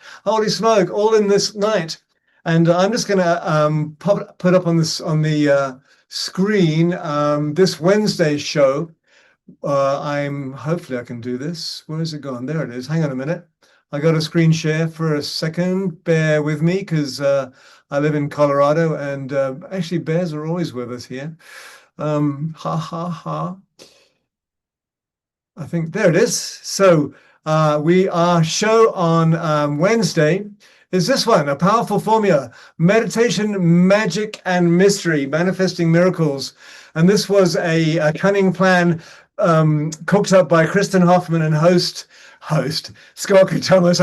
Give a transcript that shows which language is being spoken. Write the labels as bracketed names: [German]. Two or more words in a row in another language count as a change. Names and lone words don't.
[English] Holy smoke, all in this night. And I'm just going to put up on the screen this Wednesday's show. Hopefully I can do this. Where is it gone? There it is. Hang on a minute. I got a screen share for a second. Bear with me because I live in Colorado and actually bears are always with us here. Ha ha ha. I think there it is. So our show on Wednesday is this one, A Powerful Formula, Meditation, Magic, and Mystery, Manifesting Miracles. And this was a cunning plan cooked up by Kristen Hoffman and host Scott Thomas.